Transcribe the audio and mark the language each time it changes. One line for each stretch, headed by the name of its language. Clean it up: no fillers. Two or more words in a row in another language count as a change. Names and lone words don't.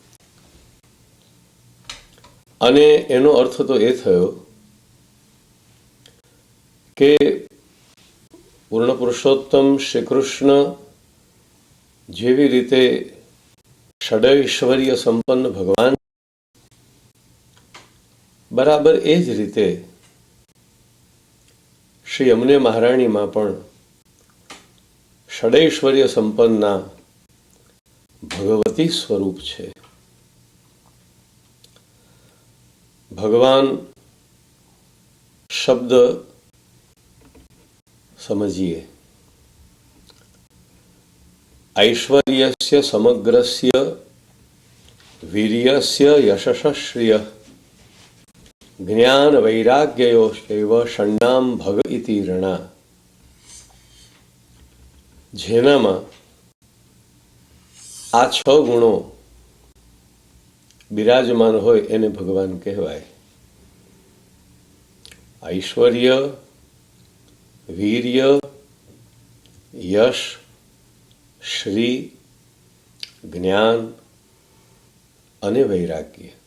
Gujarati: અને એનો અર્થ તો એ થયો કે પૂર્ણ પુરુષોત્તમ શ્રી કૃષ્ણ જેવી રીતે ષડૈશ્વર્ય સંપન્ન ભગવાન, બરાબર એ જ રીતે શ્રી યમુને મહારાણીમાં પણ ષડૈશ્વર્ય સંપન્નના ભગવતી સ્વરૂપ છે। ભગવાન શબ્દ समझिए।
Sanskrit: ऐश्वर्यस्य समग्रस्य वीर्यस्य यशश्रिय ज्ञान वैराग्ययोश्चैव षण्णाम भग इति ऋणा।
Gujarati: જેનામાં આ છ ગુણો બિરાજમાન હોય એને ભગવાન કહેવાય। ऐश्वर्य, વીર્ય, યશ, શ્રી, જ્ઞાન અને વૈરાગ્ય,